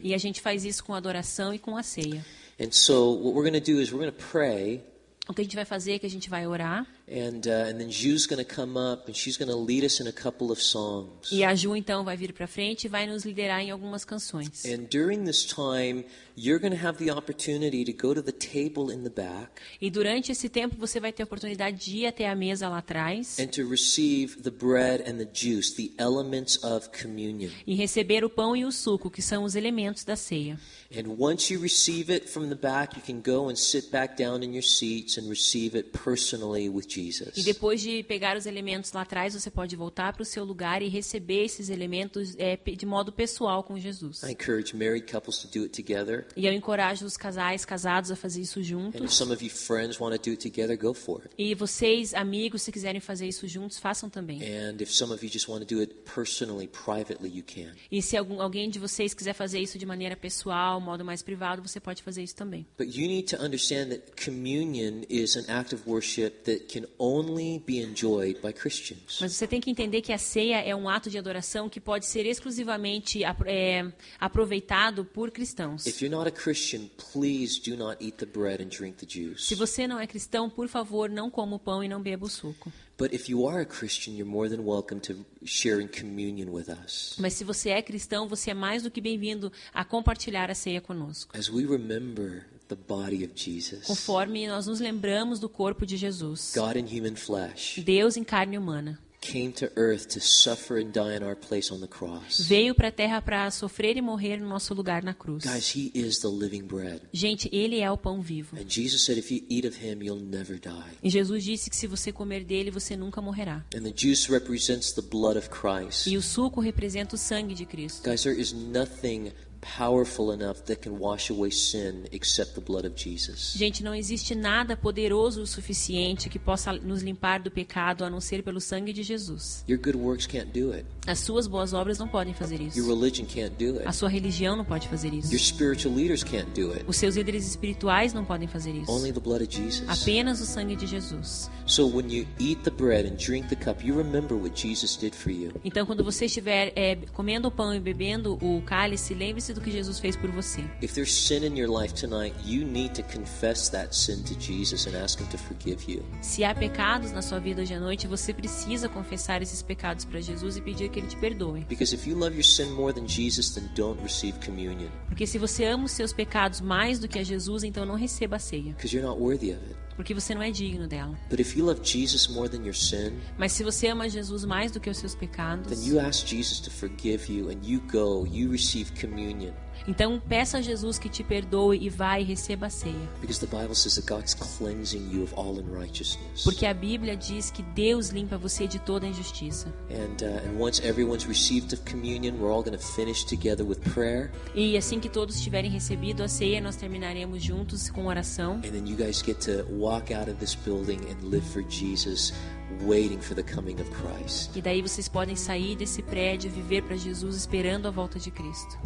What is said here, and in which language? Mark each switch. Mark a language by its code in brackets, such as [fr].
[pt] E a gente faz isso com adoração e com a ceia. [en] And so what we're going to do is we're going to pray. [pt] O que a gente vai fazer é que a gente vai orar. [en] And then Ju's going to come up and she's going to lead us in a couple of songs. [pt] E a Ju então vai vir para frente e vai nos liderar em algumas canções. [en] And during this time, you're going to have the opportunity to go to the table in the back [pt] E durante esse tempo você vai ter a oportunidade de ir até a mesa lá atrás [en] and to receive the bread and the juice, the elements of communion. [pt] e receber o pão e o suco, que são os elementos da ceia. [en] And once you receive it from the back, you can go and sit back down in your seats and receive it personally with Jesus. [pt] E depois de pegar os elementos lá atrás, você pode voltar para o seu lugar e receber esses elementos de modo pessoal com Jesus. [en] I encourage married couples to do it together. [pt] E eu encorajo os casais casados a fazer isso [en] And if [pt] juntos. [en] some of you friends want to do it together, go for it. [pt] E vocês, amigos, se quiserem fazer isso juntos, façam também. [en] And if some of you just want to do it personally, privately, you can. [pt] E se alguém de vocês quiser fazer isso de maneira pessoal, modo mais privado, você pode fazer isso também. [en] But you need to understand that communion is an act of worship that can only be enjoyed by Christians. [pt] Mas você tem que entender que a ceia é um ato de adoração que pode ser exclusivamente aproveitado por cristãos. [en] If you're not a Christian, please do not eat the bread and drink the juice. [pt] Se você não é cristão, por favor, não coma o pão e não beba o suco. [en] But if you are a Christian, you're more than welcome to share in communion with us. [pt] Mas se você é cristão, você é mais do que bem-vindo a compartilhar a ceia conosco. [en] As we remember the body of Jesus, [pt] Conforme nós nos lembramos do corpo de Jesus, [en] God in human flesh, [pt] Deus em carne humana, [en] came to earth to suffer and die in our place on the cross. [pt] veio para a terra para sofrer e morrer no nosso lugar na cruz. [en] Guys, he is the living bread. [pt] Gente, Ele é o pão vivo. [en] And Jesus said if you eat of him, you'll never die. [pt] E Jesus disse que se você comer dele, você nunca morrerá. [en] And the juice represents the blood of Christ. [pt] E o suco representa o sangue de Cristo. [en] Guys, there is nothing powerful enough that can wash away sin except the blood of Jesus. [pt] Gente, não existe nada poderoso o suficiente que possa nos limpar do pecado a não ser pelo sangue de Jesus. [en] Your good works can't do it. [pt] As suas boas obras não podem fazer [en] Your [pt] isso. [en] religion can't do [pt] A [en] it. [pt] sua religião não pode fazer [en] Your [pt] isso. [en] spiritual leaders can't do it. [pt] Os seus líderes espirituais não podem fazer isso. [en] Only the blood of Jesus. [pt] Apenas o sangue de Jesus. [en] So when you eat the bread and drink the cup, you remember what Jesus did for you. [pt] Então, quando você estiver comendo o pão e bebendo o cálice, lembre-se do que Jesus fez por você. [en] If there's sin in your life tonight, you need to confess that sin to Jesus and ask him to forgive you. [pt] Se há pecados na sua vida hoje à noite, você precisa confessar esses pecados para Jesus e pedir que Ele te perdoe. [en] Because if you love your sin more than Jesus, then don't receive communion. [pt] Porque se você ama os seus pecados mais do que a Jesus, então não receba a ceia. [en] Because you're not worthy of it. [pt] Porque você não é digno dela. [en] But if you love Jesus more than your sin, [pt] Mas se você ama Jesus mais do que os seus pecados, [en] then you ask Jesus to forgive you and you go, you receive communion. [pt] então peça a Jesus que te perdoe e vá e receba a ceia. [en] Because the Bible says that God's cleansing you of all unrighteousness. [pt] Porque a Bíblia diz que Deus limpa você de toda injustiça. [en] And once everyone's received of communion, we're all going to finish together with prayer. [pt] E assim que todos tiverem recebido a ceia, nós terminaremos juntos com oração. [en] And then you guys get to walk out of this building and live for Jesus waiting for the coming of Christ. [pt] E daí vocês podem sair desse prédio e viver para Jesus esperando a volta de Cristo.